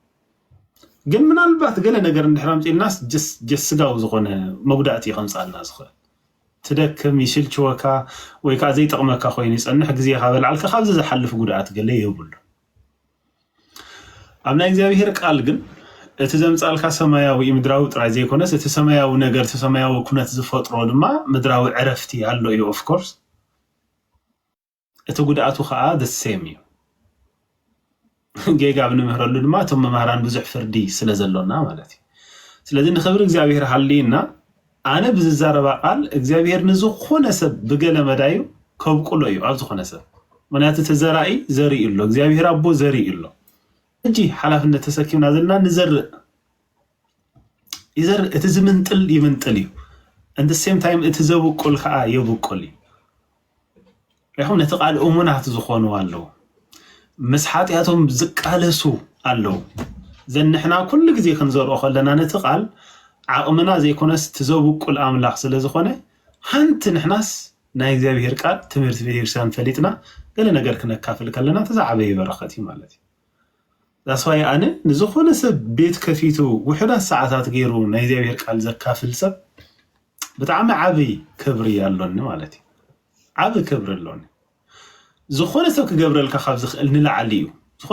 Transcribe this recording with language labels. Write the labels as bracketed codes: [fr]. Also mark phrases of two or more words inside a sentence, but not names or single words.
[ti] ግን ምናልባት ገለ ነገር እንድሕር ኣምፂልናስ ጀስጋው ዝኾነ መጉዳእቲ ከምፃልና ዝኽእል ትደክም ይሽልችወካ ወይ ከዓ ዘይጠቕመካ ኮይኑ ይጸንሕ ግዜኻ በልዓልካ ካብዚ ዝሓልፍ ጉድኣት ገለ የብሉ ኣብ ናይ እግዚአብሔር ቃል ግን እቲ ዘምጻልካ ሰማያዊ ምድራዊ ጥራይ ዘይኮነስ እቲ ሰማያዊ ነገር እቲ ሰማያዊ ኩነት ዝፈጥሮ ድማ ምድራዊ ዕረፍቲ ኣሎ እዩ [en] of course [ti] እቲ ጉድኣቱ ከዓ [en] the same [ti] እዩ ጌጋ ብንምህረሉ ድማ እቶም መምህራን ብዙሕ ፍርዲ ስለ ዘሎና ማለት እዩ ስለዚ ንኽብሪ እግዚአብሔር ሃልይና ኣነ ብዝዛረባ ቃል እግዚአብሔር ንዝኾነ ሰብ ብገለ መዳዩ ከብቁሎ እዩ ኣብ ዝኾነ ሰብ ምክንያቱ እቲ ዘራኢ ዘርኢ ኣሎ እግዚአብሔር ኣቦ ዘርኢ ኣሎ እጂ ሓላፍነት ተሰኪምና ዘለና ንዘርእ ይዘርእ እቲ ዝምንጥል ይምንጥል እዩ [en] and the same time [ti] እቲ ዘብቁል ከዓ የብቁል እዩ ይኹም ነቲ ቃል እሙናት ዝኾኑ ኣለዉ ምስ ሓጢኣቶም ዝቃለሱ ኣለዉ ዘንሕና ኩሉ ግዜ ክንዘርኦ ከለና ነቲ ቃል ዓቕምና ዘይኮነስ ትዘብቁል ኣምላኽ ስለ ዝኾነ ሓንቲ ንሕናስ ናይ እግዚአብሔር ቃል ትምህርቲ ቤተክርስትያን ፈሊጥና ገለ ነገር ክነካፍል ከለና ተዛዕበየ በረኸት እዩ ማለት እዩ ዳስዋይ ኣነ ንዝኾነ ሰብ ቤት ከፊቱ ውሕዳት ሰዓታት ገይሩ ናይ እግዚአብሔር ቃል ዘካፍል ሰብ ብጣዕሚ ዓብይ ክብሪ ኣለኒ ማለት እዩ ዓብይ ክብሪ ኣለኒ ዝኾነ ሰብ ክገብረልካ ካብ ዝኽእል ንላዕሊ እዩ ዝኾነ